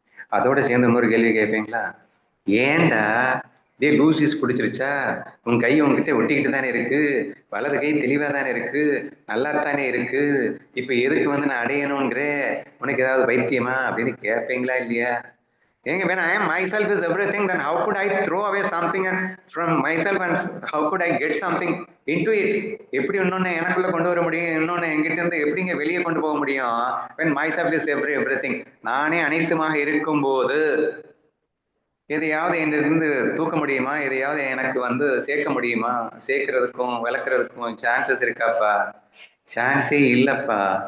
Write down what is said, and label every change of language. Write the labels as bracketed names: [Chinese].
[Tamil] அதோட சேர்ந்து இன்னொரு கேள்வி கேட்பீங்களா? ஏன்டா டே லூசிஸ் பிடிச்சிருச்சா, உன் கை உங்ககிட்ட ஒட்டிக்கிட்டு தானே இருக்கு, வலது கை தெளிவா தானே இருக்கு, நல்லா தானே இருக்கு, இப்ப எதுக்கு வந்து நான் அடையணுங்கிற, உனக்கு ஏதாவது பைத்தியமா அப்படின்னு கேட்பீங்களா இல்லையா? ஏங்க, [English] when I am myself is everything, then how could I throw away something from myself and how could I get something into it? [Tamil] எப்படி இன்னொன்னு எனக்குள்ள கொண்டு வர முடியும், இன்னொன்னு என்கிட்ட இருந்து எப்படிங்க வெளியே கொண்டு போக முடியும்? [English] when myself is everything, [Tamil] நானே அனைத்துமாக இருக்கும் போது எதையாவது என்னிருந்து தூக்க முடியுமா, எதையாவது எனக்கு வந்து சேர்க்க முடியுமா? சேர்க்கறதுக்கும் விளக்குறதுக்கும் சான்சஸ் இருக்காப்பா? சான்ஸே இல்லப்பா.